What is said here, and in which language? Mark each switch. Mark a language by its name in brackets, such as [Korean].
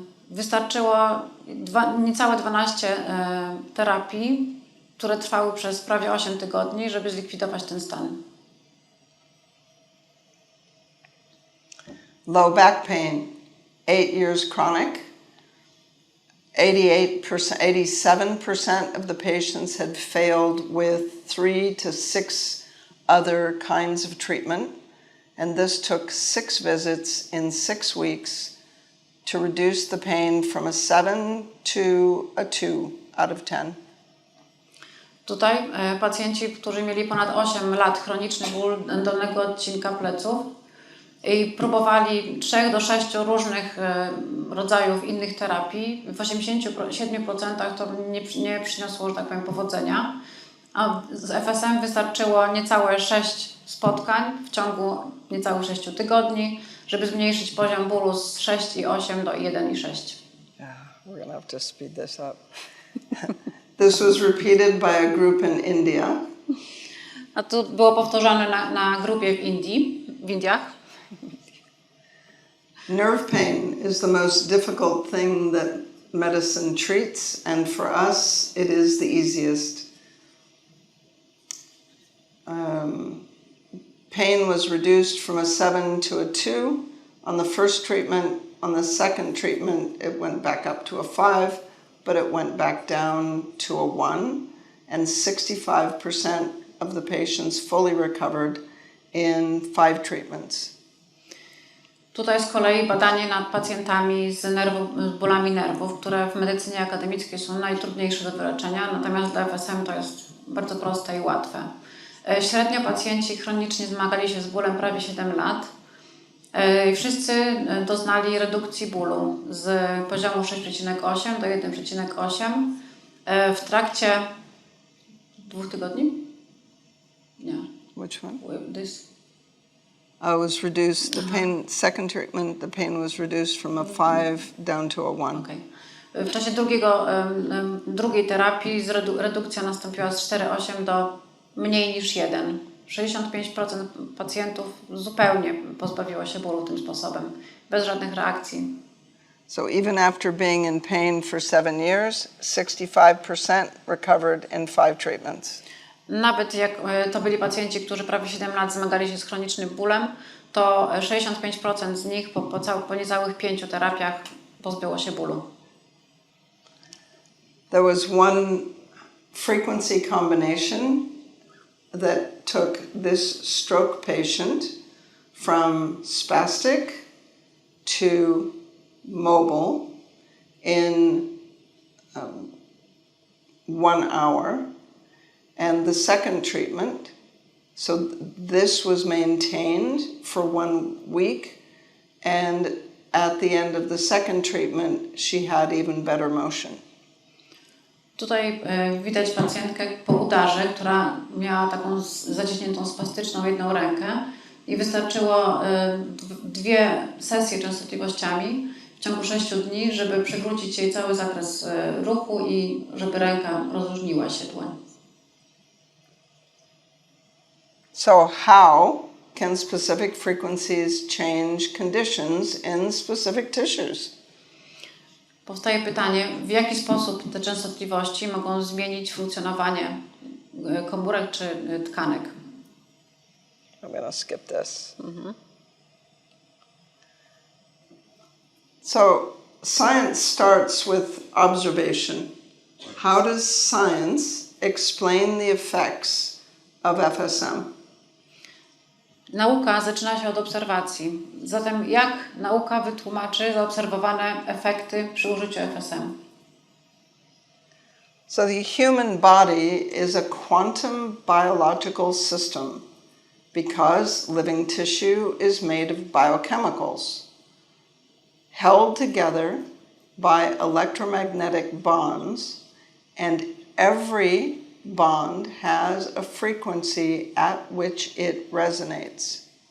[Polish] Wystarczyło niecałe 12 terapii, które trwały przez prawie 8 tygodni, żeby zlikwidować ten stan. [English] Low back pain, 8 years chronic. 87% of the patients had failed with 3 to 6 other kinds of treatment, and this took 6 visits in 6 weeks to reduce the pain from a 7 to a 2 out of 10. [Polish] Tutaj pacjenci, którzy mieli ponad 8 lat chroniczny ból dolnego odcinka pleców i próbowali 3 do 6 różnych rodzajów innych terapii, w 87% to nie przyniosło, że tak powiem, powodzenia. A z FSM wystarczyło niecałe 6 spotkań w ciągu niecałych 6 tygodni, żeby zmniejszyć poziom bólu z 6,8 do 1,6. [English] Yeah, we're gonna have to speed this up. This was repeated by a group in India. [Polish] A to było powtarzane na grupie w Indiach. [English] Nerve pain is the most difficult thing that medicine treats, and for us it is the easiest. Pain was reduced from a 7 to a 2 on the first treatment. On the second treatment, it went back up to a 5, but it went back down to a 1, and 65% of the patients fully recovered in 5 treatments. [Polish] Tutaj z kolei badanie nad pacjentami z bólami nerwów, które w medycynie akademickiej są najtrudniejsze do wyleczenia, natomiast dla FSM to jest bardzo proste i łatwe. Średnio pacjenci chronicznie zmagali się z bólem prawie 7 lat. Wszyscy doznali redukcji bólu z poziomu 6,8 do 1,8 w trakcie 2 tygodni? Nie. [English] Which one? Was reduced, the pain, second treatment, the pain was reduced from a 5 down to a 1. Okay. [Polish] W czasie drugiej terapii redukcja nastąpiła z 4,8 do mniej niż 1. 65% pacjentów zupełnie pozbawiło się bólu tym sposobem, bez żadnych reakcji. [English] So even after being in pain for 7 years, 65% recovered in 5 treatments. [Polish] Nawet jak to byli pacjenci, którzy prawie 7 lat zmagali się z chronicznym bólem, to 65% z nich po niecałych 5 terapiach pozbyło się bólu. [English] There was one frequency combination that took this stroke patient from spastic to mobile in 1 hour. And the second treatment, so this was maintained for 1 week, and at the end of the second treatment, she had even better motion. [Polish] Tutaj widać pacjentkę po udarze, która miała taką zaciśniętą spastyczną jedną rękę i wystarczyło 2 sesje częstotliwościami w ciągu 6 dni, żeby przywrócić jej cały zakres ruchu i żeby ręka rozluźniła się dłoń. [English] So how can specific frequencies change conditions in specific tissues? [Polish] Powstaje pytanie, w jaki sposób te częstotliwości mogą zmienić funkcjonowanie komórek czy tkanek. [English] I'm going to skip this. So science starts with observation. How does science explain the effects of FSM? [Polish] Nauka zaczyna się od obserwacji. Zatem jak nauka wytłumaczy zaobserwowane efekty przy użyciu FSM? [English] So the human body is a quantum biological system because living tissue is made of biochemicals held together by electromagnetic bonds, and every bond has a frequency at which it resonates.